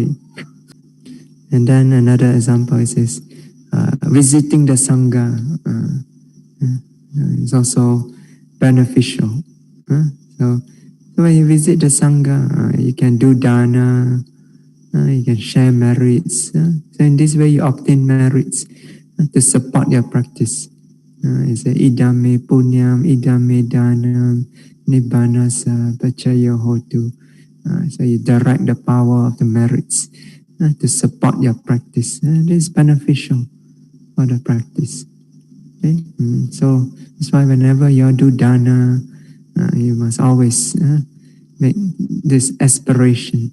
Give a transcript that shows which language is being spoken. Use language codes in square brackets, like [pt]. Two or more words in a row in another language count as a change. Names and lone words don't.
[en] And then another example is this, visiting the Sangha is also beneficial. So when you visit the Sangha, you can do dana, you can share merits. So in this way you obtain merits to support your practice. [pi] It's idame punyam, idame danam, nibbanasa, pacaya hotu. [en] So you direct the power of the merits to support your practice. This is beneficial for the practice. Okay? So that's why whenever you do dana, you must always make this aspiration.